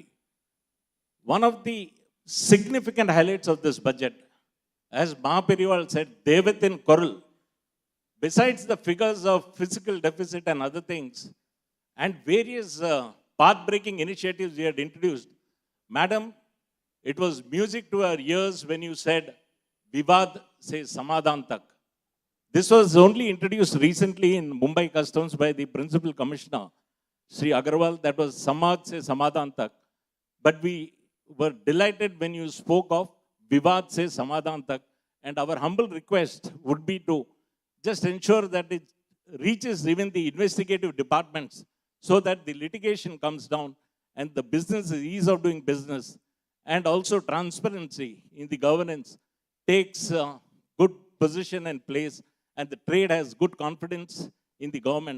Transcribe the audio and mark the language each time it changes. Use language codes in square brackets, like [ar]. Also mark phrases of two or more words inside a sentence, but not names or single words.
[en] One of the significant highlights of this budget, as Mahaperival said, Devatin Korul, besides the figures of fiscal deficit and other things, and various path-breaking initiatives we had introduced, madam, it was music to our ears when you said, Vivad se Samadhan tak. This was only introduced recently in Mumbai Customs by the Principal Commissioner, Sri Agarwal. That was Samad se Samadhan tak. But we were delighted when you spoke of Vivad se Samadhan tak. And our humble request would be to just ensure that it reaches even the investigative departments so that the litigation comes down and the business ease of doing business and also transparency in the governance takes good position and place, and the trade has good confidence in the government.